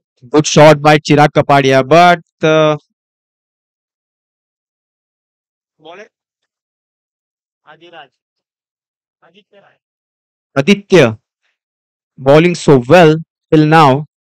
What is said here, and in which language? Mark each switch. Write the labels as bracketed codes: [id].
[en] Good shot by Chirag Kapadia, but [hi] ball है आदिराज आदित्य राय [en] Aditya bowling so well till now.